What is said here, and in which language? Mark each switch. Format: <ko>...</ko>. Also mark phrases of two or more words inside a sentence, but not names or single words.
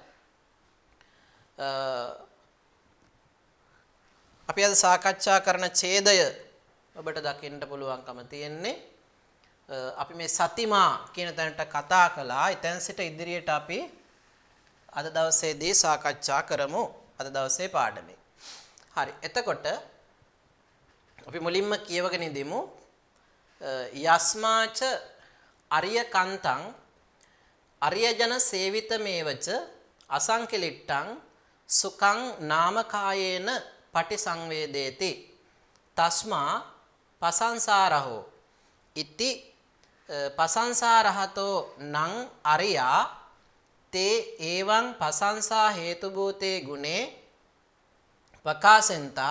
<si>අපි අද සාකච්ඡා කරන ඡේදය ඔබට දකින්න පුළුවන්කම තියෙන්නේ අපි මේ සතිමා කියන තැනට කතා කළා. එතෙන් සිට ඉදිරියට අපි අද දවසේදී සාකච්ඡා කරමු අද දවසේ පාඩමේ. හරි. එතකොට අපි මුලින්ම කියවගෙන ඉදිමු.</si> <pi>යස්මාච අරියකන්තං අරියජන සේවිතමේවච අසංකිලිට්ටං සුඛං නාමකායේන පටිසංවේදේති තස්මා පසංසාරහෝ ඉති පසංසාරහතෝ නං අරියා තේ එවං පසංසා හේතුභූතේ ගුණේ වකාසෙන්තා</pi>